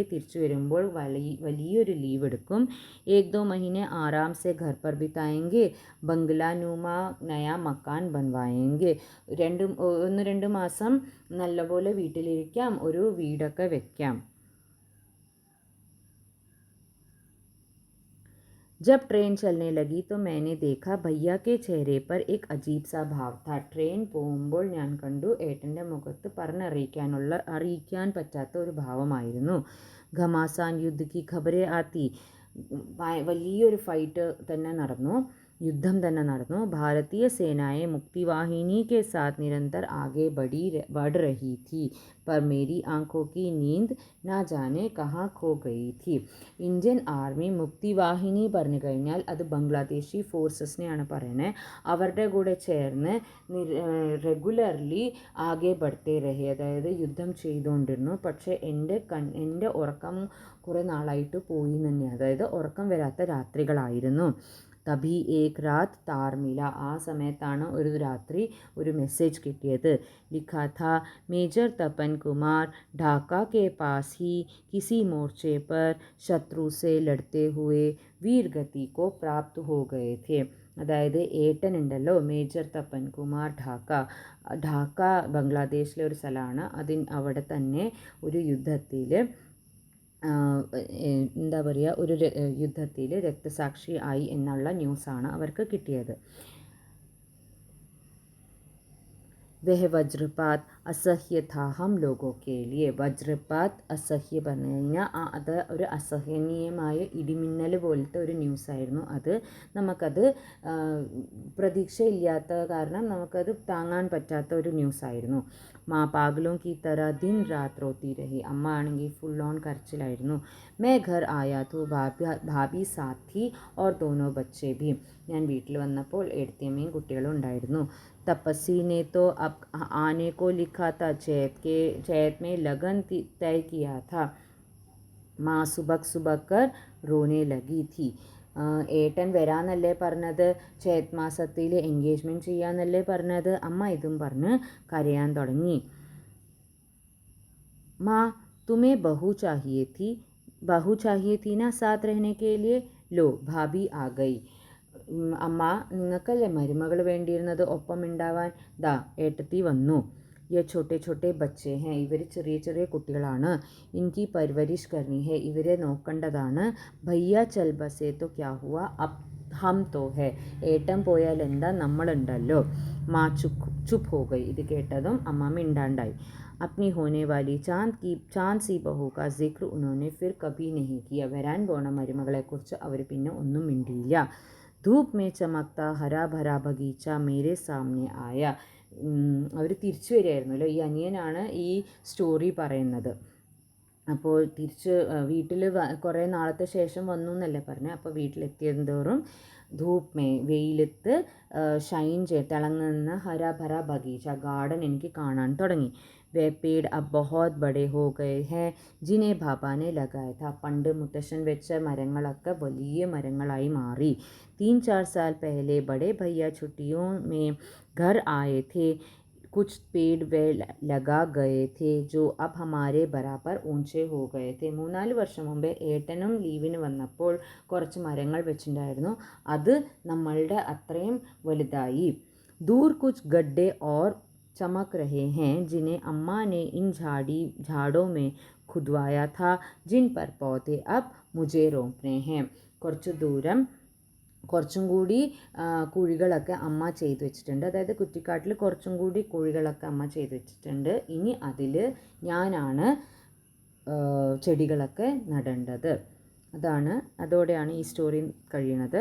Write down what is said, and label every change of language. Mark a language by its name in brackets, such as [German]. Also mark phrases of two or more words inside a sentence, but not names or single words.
[Malayalam] തിരിച്ചു വരുമ്പോൾ വലിയൊരു ലീവ് എടുക്കും. [Hindi] एक दो महीने आराम से घर पर बिताएंगे. बंगलानुमा नया मकान बनवाएंगे. [Malayalam] 1-2 മാസം നല്ലപോലെ വീട്ടിലിരിക്കാം, ഒരു വീടൊക്കെ വെക്കാം. [Hindi] जब ट्रेन चलने लगी तो मैंने देखा भैया के चेहरे पर एक अजीब सा भाव था. [Malayalam] ട്രെയിൻ പോകുമ്പോൾ ഞാൻ കണ്ടു ഏട്ടൻ്റെ മുഖത്ത് അറിയിക്കാൻ പറ്റാത്ത ഒരു ഭാവമായിരുന്നു. [Hindi] घमासान युद्ध की खबरें आतीं. [Malayalam] വലിയൊരു ഫൈറ്റ് തന്നെ നടന്നു, യുദ്ധം തന്നെ നടന്നു. [Hindi] भारतीय सेनाएं मुक्तिवाहिनी के साथ निरंतर आगे बढ़ रही थी पर मेरी आंखों की नींद ना जाने कहाँ खो गई थी. [Malayalam] ഇന്ത്യൻ ആർമി മുക്തിവാഹിനി പറഞ്ഞു കഴിഞ്ഞാൽ അത് ബംഗ്ലാദേശി ഫോഴ്സസിനെയാണ് പറയുന്നത്. അവരുടെ കൂടെ ചേർന്ന് റെഗുലർലി [Hindi] आगे बढ़ते रहे, [Malayalam] അതായത് യുദ്ധം ചെയ്തുകൊണ്ടിരുന്നു. പക്ഷേ എൻ്റെ ഉറക്കം കുറേ നാളായിട്ട് പോയി തന്നെയാണ്, അതായത് ഉറക്കം വരാത്ത രാത്രികളായിരുന്നു. [Hindi] तभी एक रात तार मिला. [Malayalam] ആ സമയത്താണ് ഒരു രാത്രി ഒരു മെസ്സേജ് കിട്ടിയത്. [Hindi] ലിഖാ था मेजर तपन कुमार ढाका के पास ही किसी मोर्चे पर शत्रु से लड़ते हुए वीरगति को प्राप्त हो गए थे. [Malayalam] അതായത് ഏട്ടനുണ്ടല്ലോ മേജർ തപ്പൻ കുമാർ ഢാക്ക ബംഗ്ലാദേശിലെ ഒരു സ്ഥലമാണ്. അവിടെ തന്നെ ഒരു യുദ്ധത്തിൽ എന്താ പറയുക, ഒരു യുദ്ധത്തിൽ രക്തസാക്ഷി ആയി എന്നുള്ള ന്യൂസാണ് അവർക്ക് കിട്ടിയത്. [Hindi] वह वज्रपात असह्य था हम लोगों के लिए. वज्रपात असह्य [Malayalam] പറഞ്ഞു കഴിഞ്ഞാൽ അത് ഒരു അസഹനീയമായ ഇടിമിന്നൽ പോലത്തെ ഒരു ന്യൂസായിരുന്നു. നമുക്കത് പ്രതീക്ഷയില്ലാത്ത കാരണം നമുക്കത് താങ്ങാൻ പറ്റാത്ത ഒരു ന്യൂസായിരുന്നു. [Hindi] മാ പാഗലോं की तरह दिन रात रोती रही. [Malayalam] അമ്മ ആണെങ്കിൽ [English] full on [Malayalam] കരച്ചിലായിരുന്നു. [Hindi] मैं घर आया तो भाभी साथ थी और दोनों बच्चे भी. [Malayalam] ഞാൻ വീട്ടിൽ വന്നപ്പോൾ ഏടത്തിയമ്മയും കുട്ടികളും ഉണ്ടായിരുന്നു. [Hindi] तपस्वी ने तो अब आने को लिखा था, चैत में लगन तय किया था. माँ सुबह कर रोने लगी थी. [Malayalam] ഏട്ടൻ വരാന്നല്ലേ പറഞ്ഞത്, ചേത് മാസത്തിൽ എൻഗേജ്മെൻറ്റ് ചെയ്യാന്നല്ലേ പറഞ്ഞത്. അമ്മ ഇതും പറഞ്ഞ് കരയാൻ തുടങ്ങി. [Hindi] माँ तुम्हें बहू चाहिए थी ना साथ रहने के लिए. लो भाभी आ गई. [Malayalam] അമ്മ നിങ്ങൾക്കല്ലേ മരുമകൾ വേണ്ടിയിരുന്നത് ഒപ്പം ഉണ്ടാവാൻ, ദാ ഏട്ടത്തി വന്നു. [Hindi] ये छोटे छोटे बच्चे हैं. [Malayalam] ഇവർ ചെറിയ ചെറിയ കുട്ടികളാണ്. [Hindi] इनकी परवरिश करनी है. [Malayalam] ഇവരെ നോക്കേണ്ടതാണ്. [Hindi] भैया चल बसे तो क्या हुआ अब हम तो हैं. [Malayalam] ഏട്ടൻ പോയാൽ എന്താ, നമ്മളുണ്ടല്ലോ. [Hindi] माँ चुप हो गई. [Malayalam] ഇത് കേട്ടതും അമ്മ മിണ്ടാണ്ടായി. [Hindi] अपनी होने वाली चांद सी बहू का जिक्र उन्होंने फिर कभी नहीं किया. [Malayalam] വരാൻ പോണ മരുമകളെക്കുറിച്ച് അവർ പിന്നെ ഒന്നും മിണ്ടിയില്ല. [Hindi] धूप में चमकता हरा भरा बगीचा मेरे सामने आया. [Malayalam] അവർ തിരിച്ചു വരികയായിരുന്നല്ലോ. ഈ അനിയനാണ് ഈ സ്റ്റോറി പറയുന്നത്. അപ്പോൾ തിരിച്ച് വീട്ടിൽ കുറേ നാളത്തെ ശേഷം വന്നു എന്നല്ലേ പറഞ്ഞത്. അപ്പോൾ വീട്ടിലെത്തിയതോറും [Hindi] धूप में [Malayalam] വെയിലത്ത് ഷൈൻ തിളങ്ങുന്ന [Hindi] हरा भरा बगीचा [Malayalam] ഗാർഡൻ എനിക്ക് കാണാൻ തുടങ്ങി. [Hindi] वे पेड़ अब बहुत बड़े हो गए हैं जिन्हें भापा ने लगाया था. [Malayalam] പണ്ട് മുത്തശ്ശൻ വെച്ച മരങ്ങളൊക്കെ വലിയ മരങ്ങളായി മാറി. [Hindi] 3-4 साल पहले बड़े भैया छुट्टियों में घर आए थे. कुछ पेड़ वे लगा गए थे जो अब हमारे बराबर ऊंचे हो गए थे. [Malayalam] 3-4 വർഷം മുമ്പേ ഏട്ടനും ലീവിന് വന്നപ്പോൾ കുറച്ച് മരങ്ങൾ വെച്ചിട്ടുണ്ടായിരുന്നു. അത് നമ്മളുടെ അത്രയും വലുതായി. [Hindi] दूर कुछ गड्ढे और चमक रहे हैं जिन्हें अम्मा ने इन झाड़ों में खुदवाया था, जिन पर पौधे अब मुझे रोपने हैं. [Malayalam] കുറച്ച് ദൂരം കുറച്ചും കൂടി കുഴികളൊക്കെ അമ്മ ചെയ്തു വെച്ചിട്ടുണ്ട്. അതായത് കുറ്റിക്കാട്ടിൽ കുറച്ചും കൂടി കുഴികളൊക്കെ അമ്മ ചെയ്തു വെച്ചിട്ടുണ്ട്. ഇനി അതിൽ ഞാനാണ് ചെടികളൊക്കെ നടേണ്ടത്. അതോടെയാണ് ഈ സ്റ്റോറി കഴിയുന്നത്.